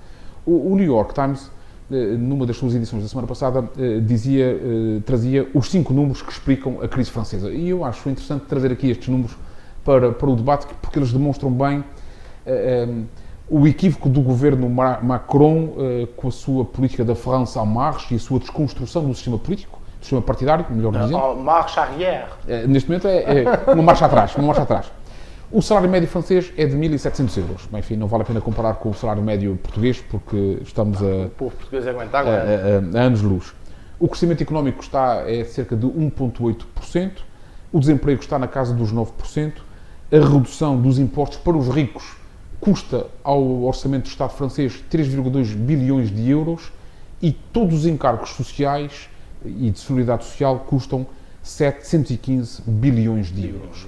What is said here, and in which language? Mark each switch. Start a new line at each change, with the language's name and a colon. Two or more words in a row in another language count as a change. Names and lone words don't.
Portuguese: O New York Times, numa das suas edições da semana passada, trazia os 5 números que explicam a crise francesa. E eu acho interessante trazer aqui estes números para o debate, porque eles demonstram bem o equívoco do governo Macron com a sua política da France en marche e a sua desconstrução do sistema político, do sistema partidário, melhor dizendo.
French: Marche arrière.
Portuguese: Neste momento é uma marcha atrás. O salário médio francês é de 1.700 euros. Bem, enfim, não vale a pena comparar com o salário médio português, porque estamos o povo português aguenta a anos-luz. O crescimento económico está cerca de 1,8%, o desemprego está na casa dos 9%, a redução dos impostos para os ricos custa ao orçamento do Estado francês 3,2 bilhões de euros e todos os encargos sociais e de solidariedade social custam 715 bilhões de euros.